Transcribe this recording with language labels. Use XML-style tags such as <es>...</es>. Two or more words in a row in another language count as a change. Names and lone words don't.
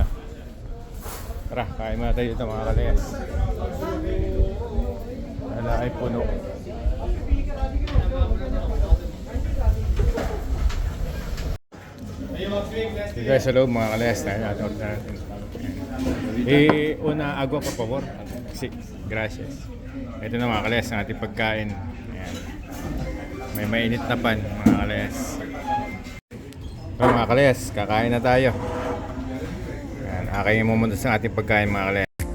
<tl>Tara, kain muna tayo dito mga kalayas. Wala ay puno. Okay guys, sa loob mga kalayas na natin.</tl> <es>Una agua por favor. Sí, gracias.</es> <tl>Ito na mga kalayas ang ating pagkain. Ayan. May mainit na pan mga kalayas. So, mga kalayas, kakain na tayo. Ayan, akayin mo muna sa ating pagkain mga kalayas.</tl>